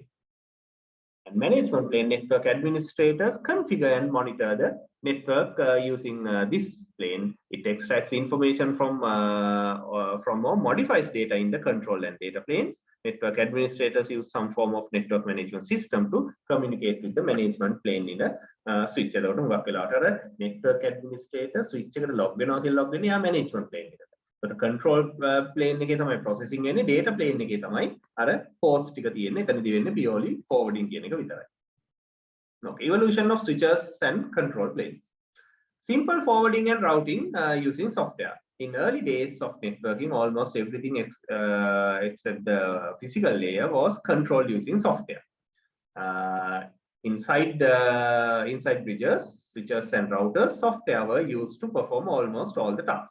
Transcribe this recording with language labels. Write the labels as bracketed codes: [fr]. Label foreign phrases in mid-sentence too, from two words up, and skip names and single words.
[en] And management plane network administrators configure and monitor the network using this plane. It extracts information from or modifies data in the control and data planes. Network administrators use some form of network management system to communicate with the management plane in a switch. Network administrator switch [si] එකට log වෙනවා කියලා log වෙන්නේ [en] management plane [si] එකට. [en] So the control plane [si] එකේ තමයි processing වෙන්නේ, [en] data plane [si] එකේ තමයි අර ports ටික තියෙන්නේ. එතනදී වෙන්නේ [en] purely forwarding [si] කියන එක විතරයි. [en] Okay, evolution of switches and control planes. Simple forwarding and routing using software. In early days of networking, almost everything except the physical layer was controlled using software. Inside bridges, switches and routers, software were used to perform almost all the tasks.